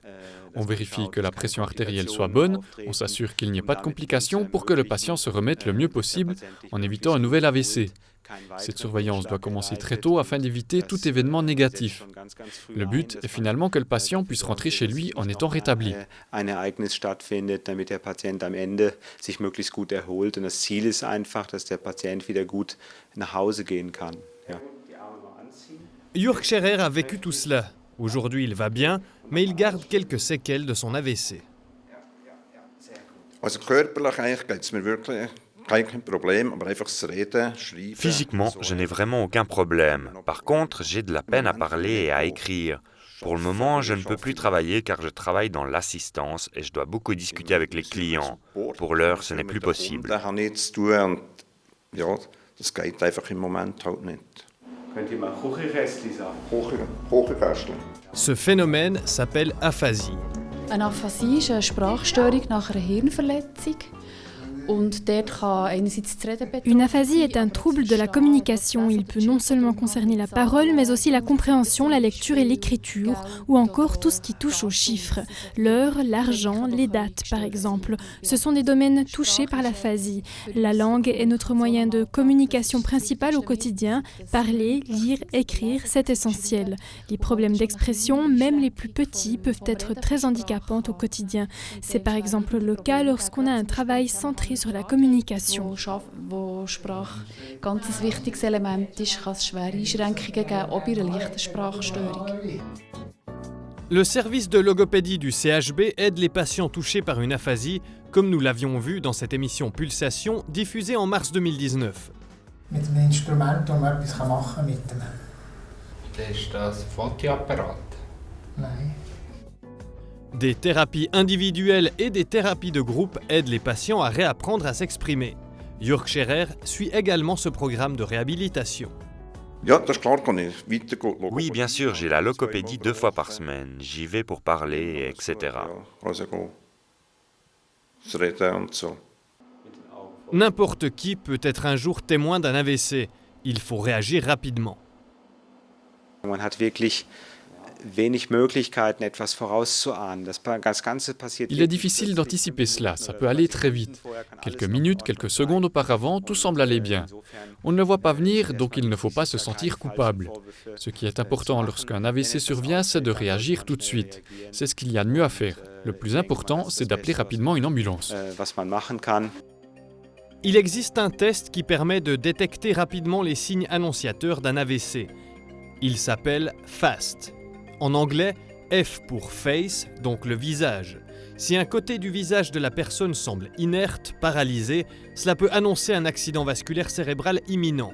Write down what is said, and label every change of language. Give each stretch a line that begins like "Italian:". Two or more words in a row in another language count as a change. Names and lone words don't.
French: On vérifie que la pression artérielle soit bonne, on s'assure qu'il n'y ait pas de complications pour que le patient se remette le mieux possible en évitant un nouvel AVC. Cette surveillance doit commencer très tôt afin d'éviter tout événement négatif. Le but est finalement que le patient puisse rentrer chez lui en étant rétabli.
German: Ein Ereignis stattfindet, damit der Patient am Ende sich möglichst gut erholt. Und das Ziel ist einfach, dass der Patient wieder gut nach Hause gehen kann. Ja.
French: Jürg Scherer a vécu tout cela. Aujourd'hui, il va bien, mais il garde quelques séquelles de son AVC.
German: Also körperlich eigentlich geht's mir wirklich kein Problem, aber einfach das Reden, Schreiben.
French: Physiquement, je n'ai vraiment aucun problème. Par contre, j'ai de la peine à parler et à écrire. Pour le moment, je ne peux plus travailler car je travaille dans l'assistance et je dois beaucoup discuter avec les clients. Pour l'heure, ce n'est plus possible.
German: Da habe ich zu tun und ja, das geht einfach im Moment halt nicht. Könnt ihr mal Kuchenkästchen sagen? Kuchenkästchen.
French: Ce phénomène s'appelle aphasie.
German: Eine Aphasie ist eine Sprachstörung nach einer Hirnverletzung.
French: Une aphasie est un trouble de la communication. Il peut non seulement concerner la parole, mais aussi la compréhension, la lecture et l'écriture, ou encore tout ce qui touche aux chiffres. L'heure, l'argent, les dates, par exemple. Ce sont des domaines touchés par l'aphasie. La langue est notre moyen de communication principal au quotidien. Parler, lire, écrire, c'est essentiel. Les problèmes d'expression, même les plus petits, peuvent être très handicapants au quotidien. C'est par exemple le cas lorsqu'on a un travail centré sur la communication.
German: Wo Sprache ein ganz wichtiges Element ist, kann es schwere Einschränkungen geben, auch bei einer leichten Sprachstörung.
French: Le service de logopédie du CHB aide les patients touchés par une aphasie, comme nous l'avions vu dans cette émission Pulsation, diffusée en mars 2019.
German: Mit einem Instrument, das man etwas machen kann mit dem. Ist das Fotoapparat? Nein.
French: Des thérapies individuelles et des thérapies de groupe aident les patients à réapprendre à s'exprimer. Jörg Scherer suit également ce programme de réhabilitation. Oui, bien sûr, j'ai la logopédie 2 fois par semaine. J'y vais pour parler, etc. N'importe qui peut être un jour témoin d'un AVC. Il faut réagir rapidement.
German: Man hat wirklich wenig Möglichkeiten, etwas vorauszuahnen. Das Ganze passiert.
French: Il est difficile d'anticiper cela, ça peut aller très vite. Quelques minutes, quelques secondes auparavant, tout semble aller bien. On ne le voit pas venir, donc il ne faut pas se sentir coupable. Ce qui est important lorsqu'un AVC survient, c'est de réagir tout de suite. C'est ce qu'il y a de mieux à faire. Le plus important, c'est d'appeler rapidement une ambulance.
German: Was man machen kann.
French: Il existe un test qui permet de détecter rapidement les signes annonciateurs d'un AVC. Il s'appelle FAST. En anglais, F pour face, donc le visage. Si un côté du visage de la personne semble inerte, paralysé, cela peut annoncer un accident vasculaire cérébral imminent.